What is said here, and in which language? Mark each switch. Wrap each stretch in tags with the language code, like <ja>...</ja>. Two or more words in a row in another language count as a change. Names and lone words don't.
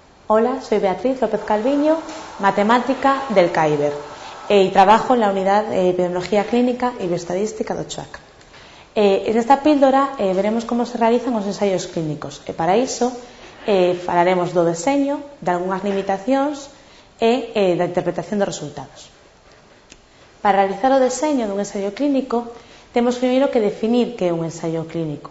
<es>Hola, soy Beatriz López Calviño, matemática del CAIBER, y trabajo en la unidad de epidemiología clínica y bioestadística do CHUAC. En esta píldora veremos como se realizan</es> <gl>os ensaios clínicos e para iso falaremos do deseño, de algunhas limitacións e da interpretación dos resultados. Para realizar o deseño dun ensaio clínico temos primeiro que definir que é un ensaio clínico.</gl>